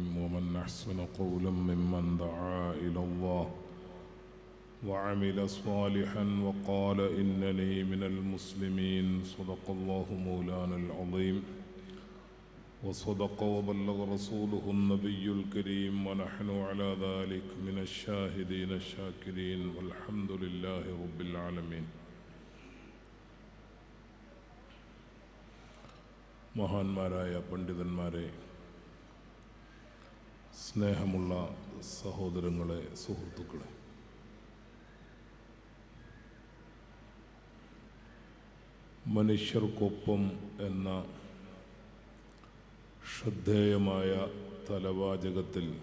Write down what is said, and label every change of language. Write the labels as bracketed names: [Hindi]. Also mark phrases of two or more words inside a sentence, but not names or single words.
[Arabic] ومن أحسن قولا ممن دعا إلى الله وعمل صالحا وقال إنني من المسلمين. صدق الله مولانا العظيم وصدق وبلغ رسوله النبي الكريم ونحن على ذلك من الشاهدين الشاكرين والحمد لله رب العالمين. [Malayalam] മഹാന്മാരായ പണ്ഡിതന്മാരെ, സ്നേഹമുള്ള സഹോദരങ്ങളെ, സുഹൃത്തുക്കളെ, മനുഷ്യർക്കൊപ്പം എന്ന ശ്രദ്ധേയമായ തലവാചകത്തിൽ